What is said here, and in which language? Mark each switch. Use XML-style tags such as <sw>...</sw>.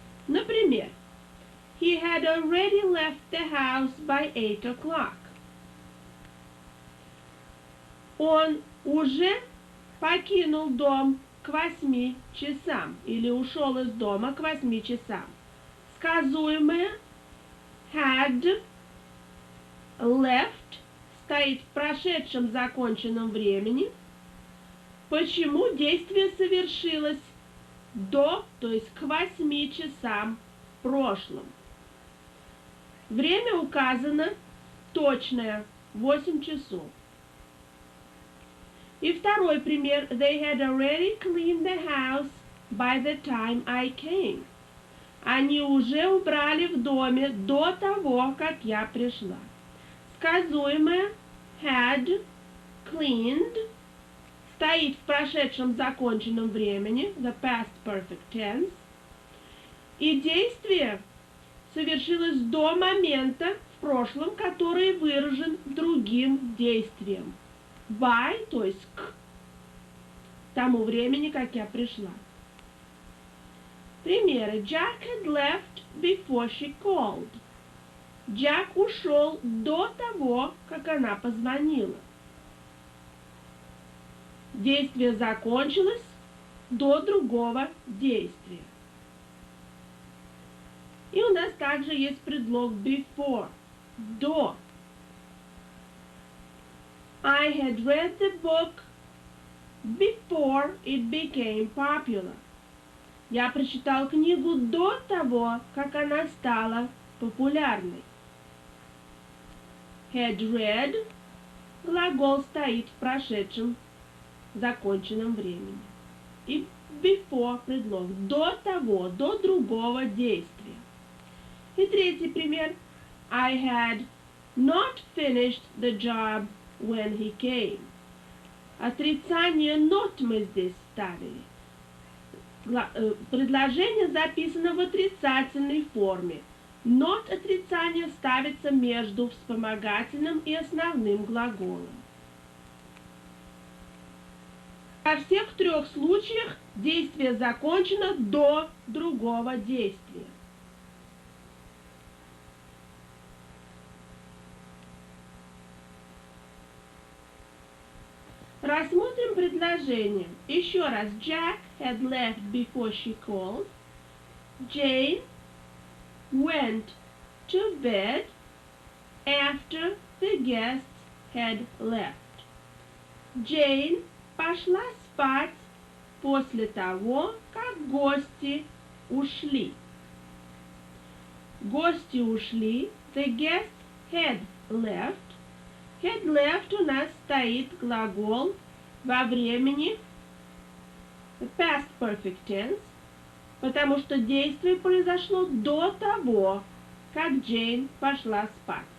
<ru>Например,</ru> <en>he had already left the house by 8 o'clock.</en> <ru>Он уже покинул дом к 8 часам или ушел из дома к 8 часам. Сказуемое</ru> <en>had left</en> <ru>стоит в прошедшем законченном времени. Почему действие совершилось до, то есть к 8 часам в прошлом. Время указано точное, 8 часов. И второй пример.</ru> <en>They had already cleaned the house by the time I came.</en> <ru>Они уже убрали в доме до того, как я пришла. Сказуемое</ru> <en>had cleaned</en> <ru>стоит в прошедшем законченном времени,</ru> <en>the past perfect tense,</en> <ru>и действие совершилось до момента в прошлом, который выражен другим действием. By, то есть к тому времени, как я пришла. Примеры.</ru> <en>Jack had left before she called.</en> <ru>Джек ушел до того, как она позвонила. Действие закончилось до другого действия. И у нас также есть предлог before, до.</ru> <en>I had read the book before it became popular.</en> <ru>Я прочитал книгу до того, как она стала популярной.</ru> <en>Had read,</en> <ru>глагол стоит в прошедшем законченном времени. И before предлог до того, до другого действия. И третий пример.</ru> <en>I had not finished the job when he came.</en> <ru>Отрицание not мы здесь ставили. Предложение записано в отрицательной форме. Not отрицание ставится между вспомогательным и основным глаголом. Во всех трех случаях действие закончено до другого действия. Рассмотрим предложение. Еще раз.</ru> <en>Jack had left before she called. Jane went to bed after the guests had left.</en> <ru>Jane пошла спать после того, как гости ушли. Гости ушли.</ru> <en>The guests had left. Had left</en> <ru>у нас стоит глагол во времени</ru> <en>past perfect tense,</en> <ru>потому что действие произошло до того, как Джейн пошла спать.</ru>